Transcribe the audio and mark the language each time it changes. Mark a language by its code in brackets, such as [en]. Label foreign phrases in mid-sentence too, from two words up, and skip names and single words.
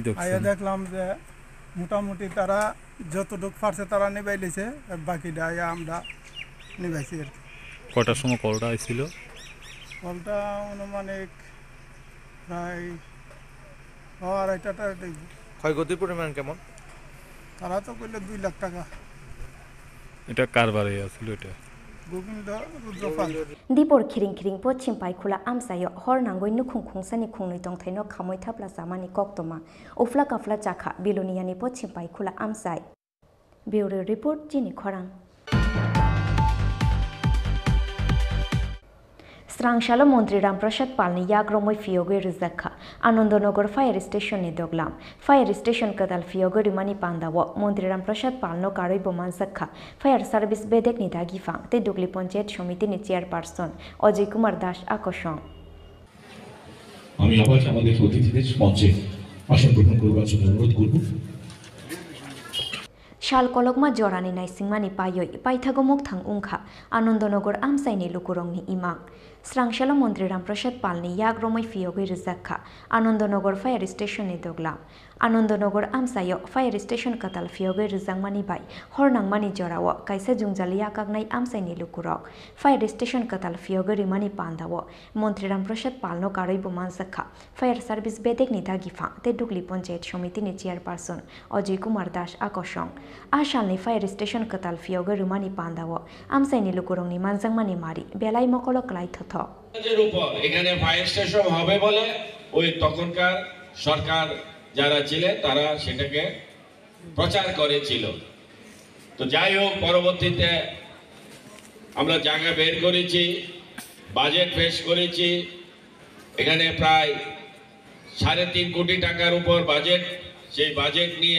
[bn] আইয়া দেখলাম যে মোটামুটি তারা যতটুক পারছে তারা নিবাই লিছে বাকিটা আইয়া আমরা নিবাইছি আর কি কটার সময় কলটা আইছিল কলটা অনুমানিক প্রায় 2:30টার দিকে ক্ষয়ক্ষতির পরিমাণ কেমন তারা তো কইলে 2 লাখ টাকা এটা কার বাড়ি আছিল এটা গোবিন্দ রুদ্রপাল [trp] Dipor khiring khiring pochim paikula amsayo hor nangoi nukhung khungsani khungnui tongthaino khamoi thapla samani koktoma ufla kafla chakha biloniani pochim paikula amsai [en] Bureau report [trp] Jini Khorang Srangshalo Montri Ramprasad Palni Yagromoi Fioge Rizakha Anandanagar [en] Fire Station [trp] ni Doglam Fire Station Kadal Fioge Rimani Pandawa Montri Ramprasad Palno Karoi Boman Sakha [en] Fire Service [trp] Bedek ni Dagifang Te Dugli Panchayat Samiti ni Chairperson Ajay Kumar Das Akoshong [bn] আমি আবার আমাদের অতিথিদের মঞ্চে আসন গ্রহণ করবার জন্য অনুরোধ করব [trp] Shal kolokma jorani nai singmani payoi paithagomok thang ungkha Anandanagar amsaini lukurongni imang Srangshalo Montri Ramprasad Palni Yagromoi Fioge Rizakha Anandanagar [en] Fire Station [trp] ni Doglam Anandanagar amsayo [en] Fire Station [trp] Katal Fioge Rizangmani bai Hornangmani jorawo kaisa jungjali yakagnai amsaini lukurok Fire Station Katal Fioge Rimani Pandawo Montri Ramprasad Palno Karoi Boman Sakha [en] Fire Service [trp] Bedek ni Dagifang Te Dugli Panchayat Samiti ni Chairperson Ajay Kumar Das Akoshong Ashalni [en] Fire Station [trp] Katal Fioge Rimani Pandawo amsaini lukurongni manjangmani mari belai mokolo klai thotho [bn] এর উপর এখানে [en] Fire Station [bn] হবে বলে ওই তখনকার সরকার যারা ছিলেন তারা সেটাকে প্রচার করেছিল তো যাই হোক পরবর্তীতে আমরা জায়গা বের করেছি বাজেট পেশ করেছি এখানে প্রায় 3.5 কোটি টাকার উপর বাজেট সেই বাজেট নিয়ে